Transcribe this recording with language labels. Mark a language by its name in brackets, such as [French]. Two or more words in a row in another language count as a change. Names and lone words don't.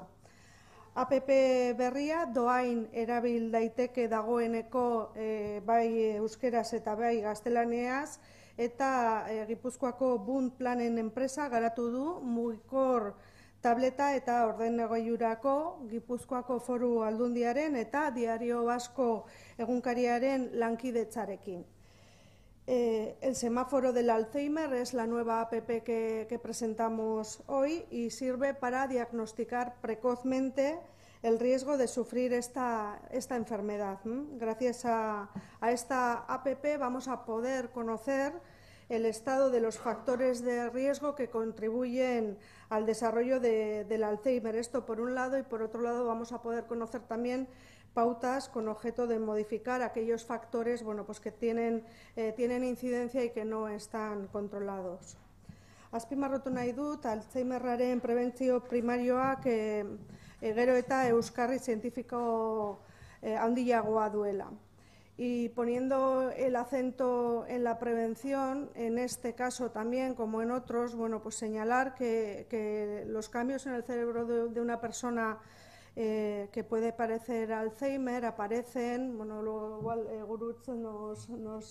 [Basque] APP berria doain erabil daiteke dagoeneko bai euskeraz eta bai gaztelaniaz, eta Gipuzkoako Bund Planen enpresa garatu du mugikor tableta eta ordenagailurako Gipuzkoako Foru Aldundiaren eta Diario Basko egunkariaren lankidetzarekin. [Spanish] El semáforo del Alzheimer es la nueva APP que presentamos hoy y sirve para diagnosticar precozmente el riesgo de sufrir esta enfermedad. Gracias a esta APP vamos a poder conocer el estado de los factores de riesgo que contribuyen al desarrollo del Alzheimer. Esto por un lado, y por otro lado vamos a poder conocer también pautas con objeto de modificar aquellos factores que tienen incidencia y que no están controlados. [Basque] Azpimarratu nahi dut, Alzheimerraren prebentzio primarioak gero eta euskarri zientifiko handiagoa duela. [Spanish] Y poniendo el acento en la prevención, en este caso también, como en otros, señalar que los cambios en el cerebro de una persona que puede parecer Alzheimer aparecen, luego igual Gurutz nos